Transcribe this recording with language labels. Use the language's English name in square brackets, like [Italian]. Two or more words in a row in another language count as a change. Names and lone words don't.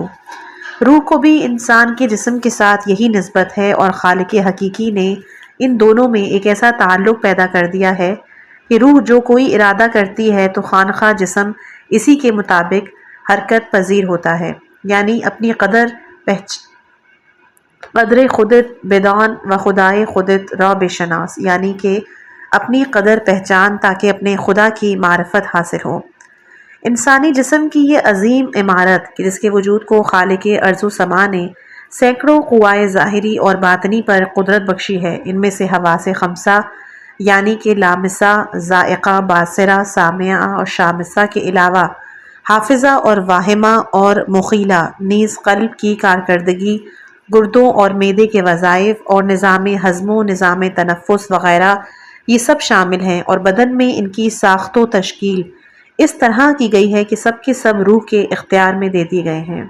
[Urdu] روح کو بھی انسان کے جسم کے ساتھ یہی نسبت ہے اور خالق حقیقی نے ان دونوں میں ایک ایسا تعلق پیدا کر دیا ہے کہ روح جو کوئی ارادہ کرتی ہے تو خانخواہ جسم اسی کے مطابق حرکت پذیر ہوتا ہے، یعنی اپنی [Persian] قدر خودت بدان و خدائے خودت را بشناس، [Urdu] یعنی کہ اپنی قدر پہچان تاکہ اپنے خدا کی معرفت حاصل ہو۔ انسانی جسم کی یہ عظیم عمارت کہ جس کے وجود کو خالق ارض و سما نے سینکڑوں قوائے ظاہری اور باطنی پر قدرت بخشی ہے، ان میں سے حواس خمسہ یعنی کہ لامسہ، ذائقہ، باصرہ، سامعہ اور شامسہ کے علاوہ حافظہ اور واہمہ اور مخیلہ، نیز قلب کی کارکردگی، گردوں اور معدے کے وظائف اور نظام ہضم و نظام تنفس وغیرہ یہ سب شامل ہیں، اور بدن میں ان کی ساخت و تشکیل اس طرح کی گئی ہے کہ سب کے سب روح کے اختیار میں دے دیے گئے ہیں۔